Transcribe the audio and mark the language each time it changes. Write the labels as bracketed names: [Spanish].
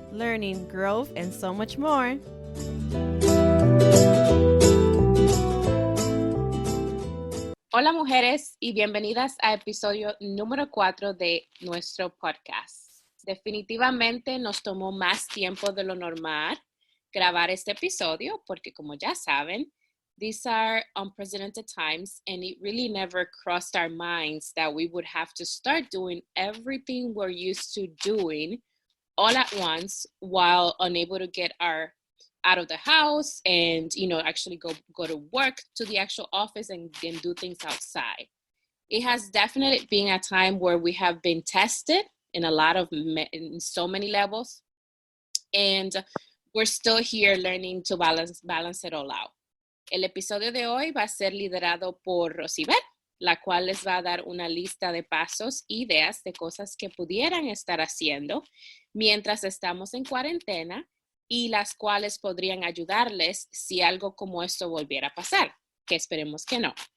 [English] learning, growth, and so much more. [Spanish] Hola mujeres y bienvenidas a episodio número 4 de nuestro podcast. Definitivamente nos tomó más tiempo de lo normal grabar este episodio porque, como ya saben, [English] these are unprecedented times and it really never crossed our minds that we would have to start doing everything we're used to doing all at once while unable to get out of the house and, actually go to work, to the actual office and do things outside. It has definitely been a time where we have been tested in so many levels, and we're still here learning to balance it all out. [Spanish] El episodio de hoy va a ser liderado por Rosibel, la cual les va a dar una lista de pasos e ideas de cosas que pudieran estar haciendo mientras estamos en cuarentena y las cuales podrían ayudarles si algo como esto volviera a pasar, que esperemos que no.